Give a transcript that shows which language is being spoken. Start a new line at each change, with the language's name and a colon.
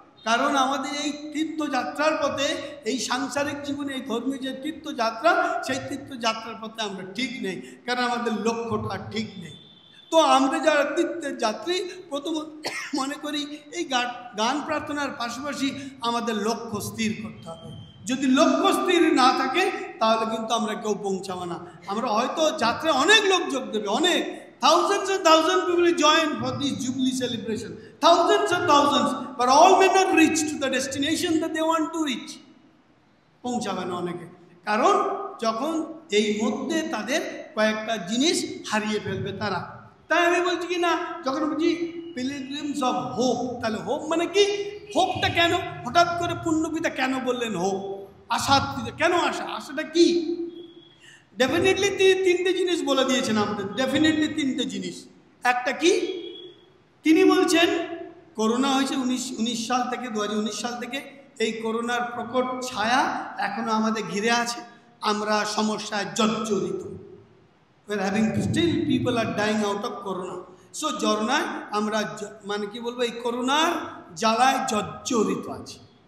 Bangla: কারণ আমাদের এই তীর্থযাত্রার পথে, এই সাংসারিক জীবনে, এই ধর্মীয় যে তীর্থযাত্রা, সেই তীর্থযাত্রার পথে আমরা ঠিক নেই, কারণ আমাদের লক্ষ্যটা ঠিক নেই। তো আমরা যারা তীর্থের যাত্রী প্রথম মনে করি এই গান প্রার্থনার পাশাপাশি আমাদের লক্ষ্য স্থির করতে হবে। যদি লক্ষ্য স্থির না থাকে তাহলে কিন্তু আমরা কেউ পৌঁছাবো না। আমরা হয়তো যাত্রায় অনেক লোক যোগ দেবে, অনেক
English: thousands and thousands people will join for this Jubilee celebration, thousands and thousands, but all may not reach to the destination that they want to reach.
Bangla: পৌঁছাবে না অনেকে, কারণ যখন এই মধ্যে তাদের কয়েকটা জিনিস হারিয়ে ফেলবে তারা। তাই আমি বলছি কি না, যখন বলছি পিলগ্রিমস অফ হোপ, তাহলে হোপ মানে কি? হোপটা কেন হঠাৎ করে পুণ্যপিতা কেন বললেন হোপ? আশা কেন? আশাটা কি? ডেফিনেটলি তিনটে জিনিস বলে দিয়েছেন আমাদের, ডেফিনেটলি তিনটে জিনিস। একটা কি? তিনি বলছেন করোনা হয়েছে 19 সাল থেকে, 2019 সাল থেকে এই করোনার প্রকট ছায়া এখনো আমাদের ঘিরে আছে। আমরা সমস্যায় জর্জরিত।
English: we are having still people are dying out of corona.
Bangla: So জরনায় আমরা মানে কি বলবো, এই করোনার জ্বালায় জর্জরিত আছি।